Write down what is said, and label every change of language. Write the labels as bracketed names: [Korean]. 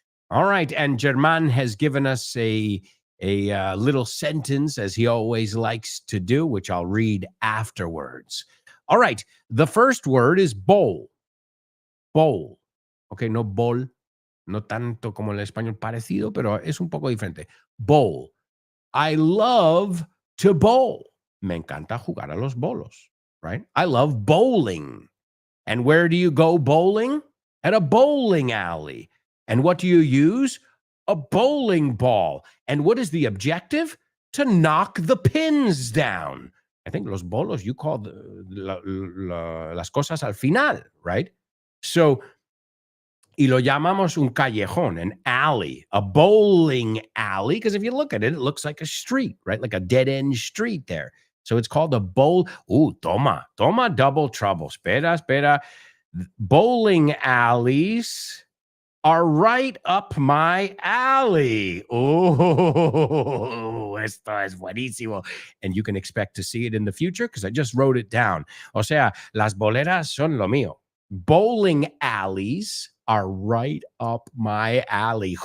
[English] All right, and German has given us a little sentence, as he always likes to do, which I'll read afterwards. All right, the first word is bowl. Bowl. [Spanish] Okay, no bol, no tanto como el español parecido, pero es un poco diferente. Bowl. [English] I love to bowl. [Spanish] Me encanta jugar a los bolos, [English] right? I love bowling. And where do you go bowling? At a bowling alley. And what do you use? A bowling ball. And what is the objective? To knock the pins down. I think los bolos, you call [Spanish] las cosas al final, [English] right? So, [Spanish] y lo llamamos un callejón, [English] an alley, a bowling alley. Because if you look at it, it looks like a street, right? Like a dead end street there. So it's called a bowl. Ooh, toma double trouble. Espera. Bowling alleys are right up my alley. [Spanish] Oh, esto es buenísimo. [English] And you can expect to see it in the future because I just wrote it down. [Spanish] O sea, las boleras son lo mío. [English] Bowling alleys are right up my alley.